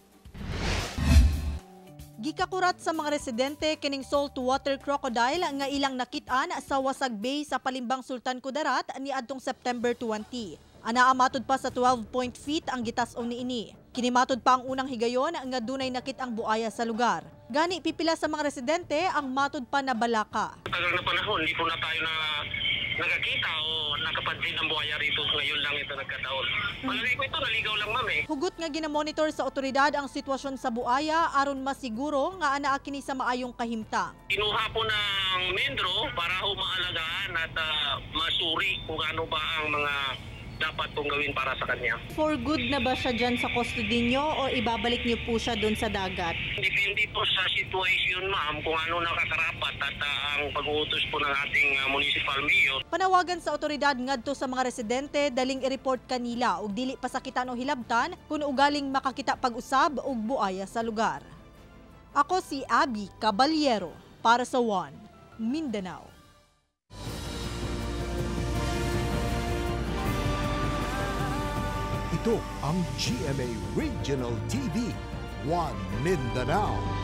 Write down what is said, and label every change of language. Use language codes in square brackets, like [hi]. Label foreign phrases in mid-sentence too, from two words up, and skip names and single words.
[ceb] Gikakurat sa mga residente kining saltwater crocodile nga ilang nakitaan sa Wasag Bay sa Palimbang, Sultan Kudarat niadtong September 20. Anaa matod pa sa 12 feet ang gitas-on niini. Kinimatod pa ang unang higayon nga dunay nakit-ang buaya sa lugar. Gani pipila sa mga residente ang matod pa na balaka. [tl] Tagal na panahon, hindi po na tayo nakakita o nakapansin ng buhaya rito. Ngayon lang ito nagkataon. Malagay ko ito, naligaw lang ma'am eh. [ceb] Hugot nga ginamonitor sa otoridad ang sitwasyon sa buaya aron masiguro nga anaa kini sa maayong kahimtang. [tl] Kinuha po ng mendro para humaalagaan at masuri kung ano ba ang mga dapat pong gawin para sa kanya. [en] For good [tl] na ba siya dyan sa custody nyo o ibabalik niyo po siya doon sa dagat? Depende po sa situation, ma'am, kung ano nakakarapat at ang pag-uutos po ng ating municipal mayor. [ceb] Panawagan sa otoridad ngadto sa mga residente daling i-report kanila og dili pasakitan o hilabtan kung ugaling makakita pag-usab og buaya sa lugar. Ako si Abby Caballero para sa One Mindanao. [tl] Ito ang GMA Regional TV, One Mindanao.